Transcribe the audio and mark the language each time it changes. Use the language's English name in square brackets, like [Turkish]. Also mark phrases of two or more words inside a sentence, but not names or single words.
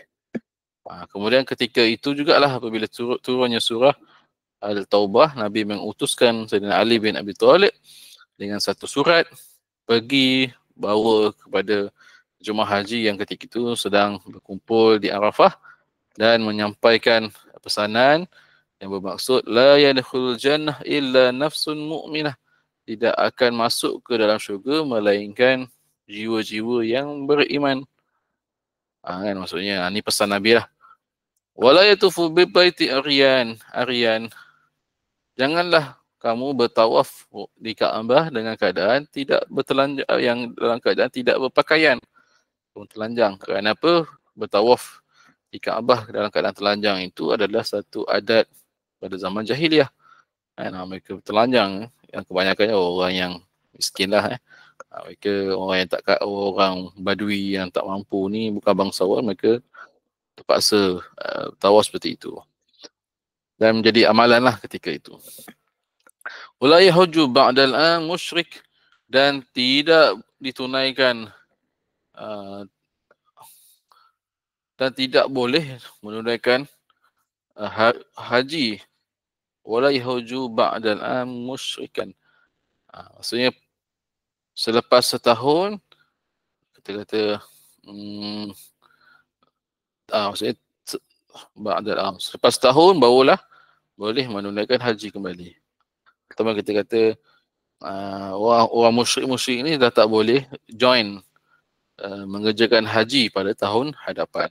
[Malay] Kemudian ketika itu jugalah apabila turunnya surah Al-Taubah, Nabi mengutuskan Sayyidina Ali bin Abi Thalib dengan satu surat pergi bawa kepada jemaah haji yang ketika itu sedang berkumpul di Arafah dan menyampaikan pesanan yang bermaksud [Arabic] لا يدخل الجنة إلا نفس مؤمنة, [Malay] tidak akan masuk ke dalam syurga melainkan jiwa-jiwa yang beriman. Kan maksudnya ni pesan Nabi lah. [Arabic] ولا يطوف بالبيت عريان, [Malay] janganlah kamu bertawaf di Kaabah dengan keadaan tidak bertelanjang, yang dalam keadaan tidak berpakaian, telanjang. Kerana apa? Bertawaf di Kaabah dalam keadaan telanjang itu adalah satu adat pada zaman jahiliah. Mereka telanjang, yang kebanyakannya orang yang miskin lah. Mereka orang yang orang badui yang tak mampu ni, bukan bangsawan, mereka terpaksa tawaf seperti itu. Dan menjadi amalan lah ketika itu. [Arabic] ولا يحج بعد العام مشرك, [Malay] dan tidak ditunaikan dan tidak boleh menunaikan haji. [Arabic] ولا يحج بعد العام مشركا. [Malay] Maksudnya selepas setahun, kita kata maksudnya selepas setahun barulah boleh menunaikan haji kembali. Pertama kita kata orang musyrik ni dah tak boleh join mengerjakan haji pada tahun hadapan.